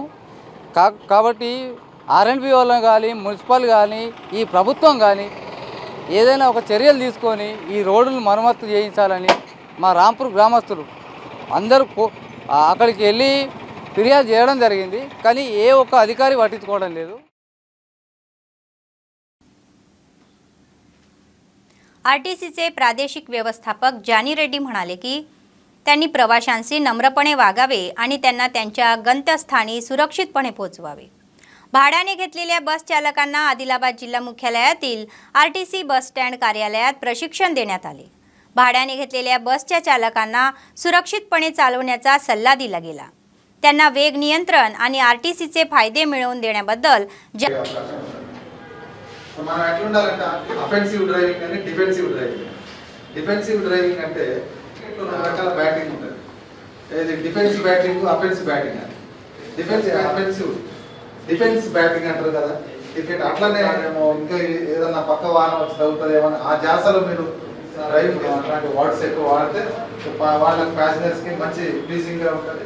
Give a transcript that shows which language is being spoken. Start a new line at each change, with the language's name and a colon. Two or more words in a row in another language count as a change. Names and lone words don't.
Telugu: కాబట్టి ఆర్ఎండ్బి వాళ్ళని కానీ, మున్సిపల్ కానీ, ఈ ప్రభుత్వం కానీ ఏదైనా ఒక చర్యలు తీసుకొని ఈ రోడ్డును మరమ్మతు చేయించాలని మా రాంపూర్ గ్రామస్తులు అందరూ అక్కడికి వెళ్ళి ఫిర్యాదు చేయడం జరిగింది. కానీ ఏ ఒక్క అధికారి పట్టించుకోవడం లేదు.
Marathi: आरटीसीचे प्रादेशिक व्यवस्थापक जानी रेड्डी म्हणाले की त्यांनी प्रवाशांशी नम्रपणे वागावे आणि त्यांना त्यांच्या गंतव्यस्थानी सुरक्षितपणे पोहोचवावे. भाड्याने घेतलेल्या बस चालकांना आदिलाबाद जिल्हा मुख्यालयातील आरटीसी बस स्टँड कार्यालयात प्रशिक्षण देण्यात आले. भाड्याने घेतलेल्या बसच्या चालकांना सुरक्षितपणे चालवण्याचा सल्ला दिला गेला. त्यांना वेग नियंत्रण आणि आरटीसीचे फायदे मिळवून देण्याबद्दल
Telugu: మనం ఎట్లా ఉండాలంటే
English: offensive driving
Telugu: అని
English: defensive driving. defensive driving
Telugu: అంటే 2 రకాల బ్యాటింగ్ ఉంటుంది. ఏది
English: defensive batting, offensive batting
Telugu: అని.
English: defence batting
Telugu: అంటారు కదా క్రికెట్. అట్లనే ఏమో ఇంకా ఏదన్నా పక్క వాహనం వచ్చి తగ్గుతుందేమో ఆ జాసలో మీరు డ్రైవింగ్ అట్లాంటి వర్డ్స్ ఎక్కువ వాడితే వాళ్ళకి ప్యాసింజర్స్కి మంచి ప్లీజింగ్గా ఉంటుంది.